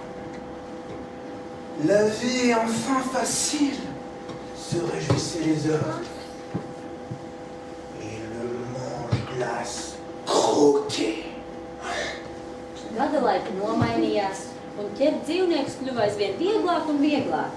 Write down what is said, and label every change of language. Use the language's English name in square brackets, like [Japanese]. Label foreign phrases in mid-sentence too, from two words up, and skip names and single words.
[French] La vie est enfin facile, se réjouissaient les hommes. Et le mange-glace croquait. [Latvian] Gada laika nomainījās, un ķert dzīvniekus kļuva aizvien vieglāk un vieglāk.